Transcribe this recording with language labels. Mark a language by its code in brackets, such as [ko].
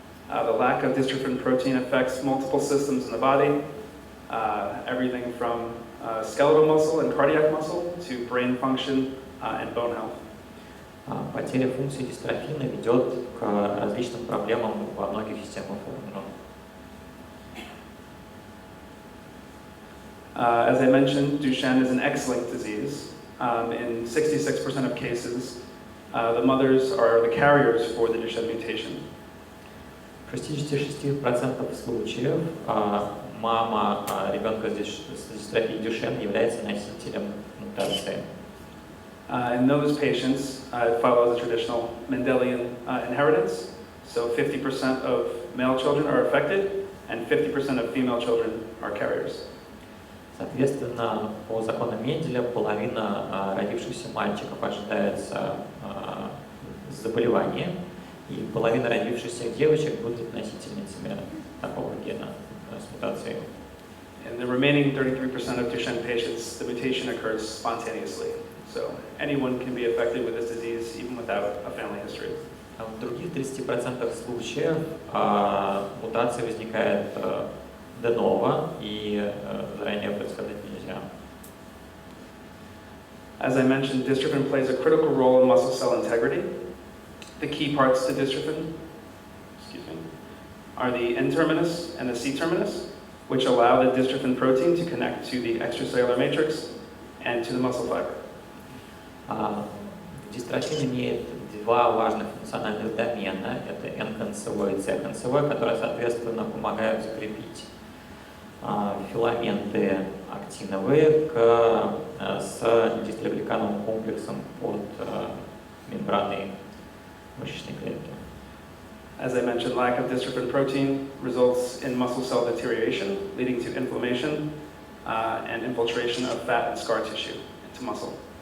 [en] The lack of dystrophin protein affects multiple systems in the body, everything from skeletal muscle and cardiac muscle to brain function and bone health. [ru] Потеря функции дистрофина ведет к различным проблемам во многих системах органов. [en] As I mentioned, Duchenne is an X-linked disease. In 66% of cases, the mothers are the carriers for the Duchenne mutation. [ru] В 66% случаев мама ребенка с дистрофией Дюшен является носителем мутации. [en] In those patients, it follows a traditional Mendelian inheritance. So 50% of male children are affected, and 50% of female children are carriers. [ru] Соответственно, по закону Менделя половина родившихся мальчиков ожидается заболевание, и половина родившихся девочек будут носительницами такого гена с мутацией. [en] In the remaining 33% of Duchenne patients, the mutation occurs spontaneously. So anyone can be affected with this disease even without a family history. [ru] А в других 30% случаев мутация возникает de novo, и заранее предсказать нельзя. [en] As I mentioned, dystrophin plays a critical role in muscle cell integrity. The key parts to dystrophin, are the N-terminus and the C-terminus, which allow the dystrophin protein to connect to the extracellular matrix and to the muscle fiber. [ru] Дystrophin имеет два важных функциональных домена. Это N-концевой и C-концевой, которые, соответственно, помогают закрепить филаменты актиновые с дистрогликановым комплексом под мембраной мышечной клетки. [en] As I mentioned, lack of dystrophin protein results in muscle cell deterioration, leading to inflammation and infiltration of fat and scar tissue into muscle.